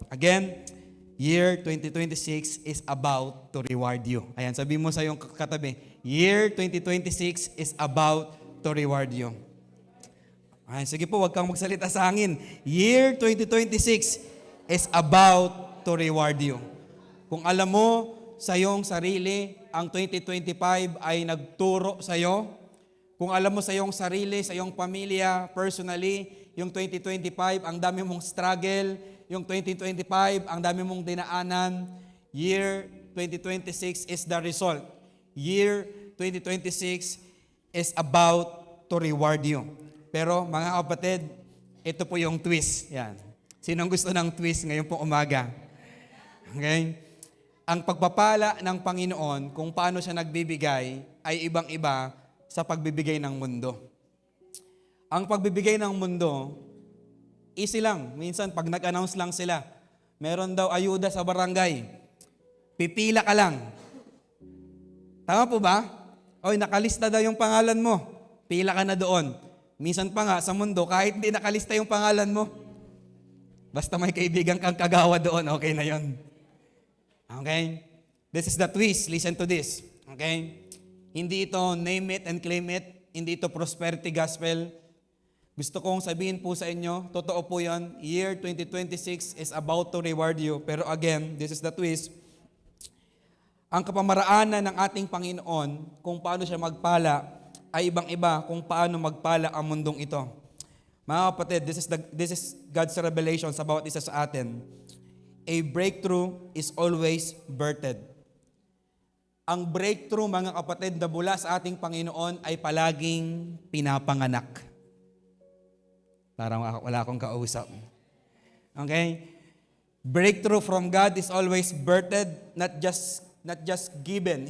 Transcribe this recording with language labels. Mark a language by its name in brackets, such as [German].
[English] Again, year 2026 is about to reward you. [Filipino] Ayan, sabi mo sa iyong katabi, [English] year 2026 is about to reward you. [Filipino] Ayan, sige po, huwag kang magsalita sa hangin. [English] Year 2026 is about to reward you. [Filipino] Kung alam mo sa iyong sarili, ang 2025 ay nagturo sa iyo. Kung alam mo sa iyong sarili, sa iyong pamilya, personally, yung 2025, ang dami mong struggle. Yung 2025, ang dami mong dinaanan. [English] Year 2026 is the result. Year 2026 is about to reward you. [Filipino] Pero mga kapatid, ito po yung twist. Yan. Sinong gusto ng twist ngayon pong umaga? Okay? Ang pagpapala ng Panginoon, kung paano siya nagbibigay, ay ibang-iba sa pagbibigay ng mundo. Ang pagbibigay ng mundo, easy lang. Minsan, pag nag-announce lang sila, meron daw ayuda sa barangay. Pipila ka lang. Tama po ba? Oy, nakalista daw yung pangalan mo. Pila ka na doon. Minsan pa nga, sa mundo, kahit hindi nakalista yung pangalan mo, basta may kaibigan kang kagawa doon, okay na yon. Okay? [English] This is the twist. Listen to this. [Filipino] Okay? Hindi ito [English] name it and claim it. [Filipino] Hindi ito prosperity gospel. Gusto kong sabihin po sa inyo, totoo po yan, [English] year 2026 is about to reward you. Pero again, this is the twist. [Filipino] Ang kapamaraanan ng ating Panginoon, kung paano siya magpala, ay ibang-iba kung paano magpala ang mundong ito. [English] Mga kapatid, this is God's revelations about [Filipino] isa sa atin. [English] A breakthrough is always birthed. [Filipino] Ang breakthrough, mga kapatid, na mula sa ating Panginoon ay palaging pinapanganak. Parang wala akong kausap. Okay? [English] Breakthrough from God is always birthed, not just given.